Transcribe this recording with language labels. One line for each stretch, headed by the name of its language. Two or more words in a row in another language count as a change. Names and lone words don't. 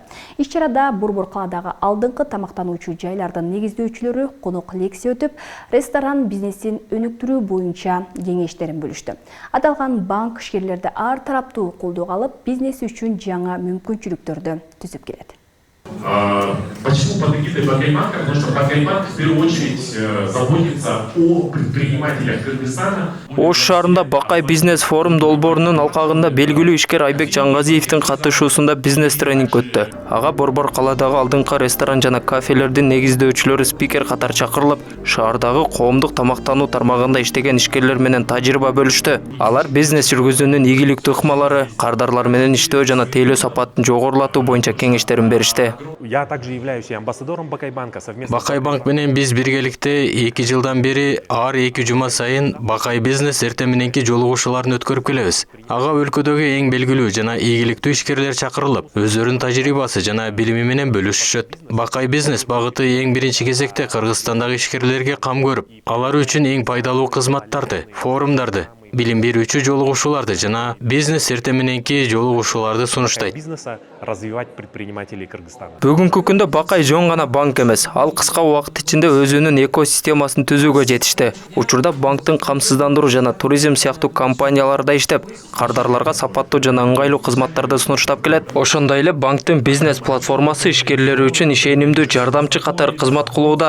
Kyrgyz: Иш-чарада Борбор калаадагы алдыңкы тамактануучу жайлардын негиздөөчүлөрү конок лекция өтүп, ресторан бизнесин өнүктүрүү боюнча кеңештерин бөлүштү. Аталган банк ишкерлерди ар тараптуу колдоого алып, бизнес үчүн жаңа мүмкүнчүлүктөрдү түзүп келет.
Russian: Почему под эгидой Бакайбанка? Потому что Бакайбанк в первую очередь заботится о предпринимателях Кыргызстана.
Kyrgyz: Ош шаарында Бакай бизнес форум долбоорунун алкагында белгилүү ишкер Айбек Жаңгазиевдин катышуусунда бизнес тренинг өттү. Ага Борбор калаадагы алдыңкы ресторан жана кафелердин негиздөөчүлөрү спикер катары чакырылып, шаардагы коомдук тамактануу тармагында иштеген ишкерлер менен тажрыйба бөлүштү. Алар бизнес жүргүзүүнүн ийгиликтүү ыкмалары, кардарлар менен иштөө жана тейлөө сапатын жогорулатуу боюнча кеңештерин беришти.
Russian: Я также являюсь амбассадором Бакайбанка совместно.
Kyrgyz: Бакайбанк менен биз биргеликте 2 жылдан бери ар 2 жума сайын Бакай бизнес эртең мененки жолугушууларын өткөрүп келебиз. Ага өлкөдөгү эң белгилүү жана ийгиликтүү ишкерлер чакырылып, өздөрүнүн тажрыйбасы жана билими менен бөлүшүшөт. Бакай бизнес багыты эң биринчи кезекте Кыргызстандагы ишкерлерге кам көрүп, алар үчүн эң пайдалуу кызматтарды, форумдарды, билим берүүчү жолугушууларды жана бизнес эртең мененки жолугушууларды сунуштайт.
Russian: Бизнеса развивать предпринимателей Кыргызстана.
Kyrgyz: Бүгүнкү күндө Бакай жөн гана банк эмес, ал кыска убакыт ичинде өзүнүн экосистемасын түзүүгө жетишти. Учурда банктын камсыздандыруу жана туризм сыяктуу компанияларда иштеп, кардарларга сапаттуу жана ыңгайлуу кызматтарды сунуштап келет. Ошондой эле банктын бизнес платформасы ишкерлери үчүн ишенимдүү жардамчы катары кызмат кылууда.